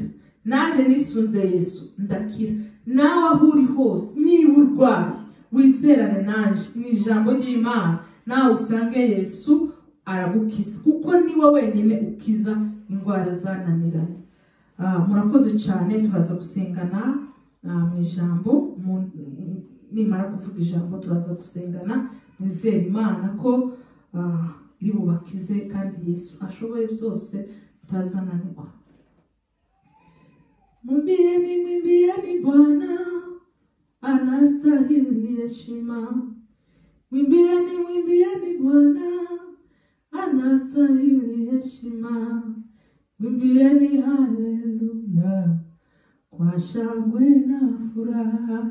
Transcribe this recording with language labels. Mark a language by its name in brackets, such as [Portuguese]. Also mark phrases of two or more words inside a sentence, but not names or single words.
[Kinyarwanda] Naje nisunze Yesu ndakira. Nawe aho uri hose niba urwaye, wizerane naje mu ijambo ry'Imana, nawe usange Yesu aragukiza, kuko niwe wenyine ukiza indwara zananiranye. Murakoze cyane, turaza gusengana mu ijambo. Nimara kuvuga ijambo turaza gusengana, mwizere Imana ko iri bubakize kandi Yesu ashoboye byose, utazananirwa. [Swahili] Mwimbieni Bwana anastahili heshima. Mwimbieni Bwana anastahili heshima. Mwimbieni haleluya kwa shangwe na furaha.